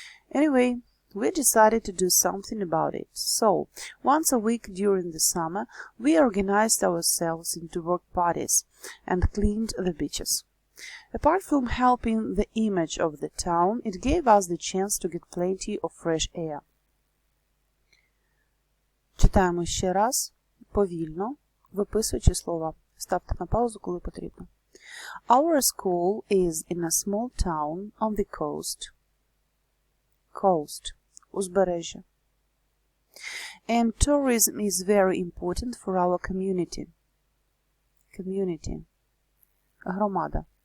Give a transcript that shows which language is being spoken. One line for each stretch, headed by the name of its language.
English: Anyway, we decided to do something about it. So, once a week during the summer, we organized ourselves into work parties and cleaned the beaches. Apart from helping the image of the town, it gave us the chance to get plenty of fresh air.
Ukrainian: Читаємо ще раз, повільно, виписуючи слова. Ставте на паузу, коли потрібно.
English: Our school is in a small town on the coast. Coast. Узбережжя. And tourism is very important for our community. Community. Громада.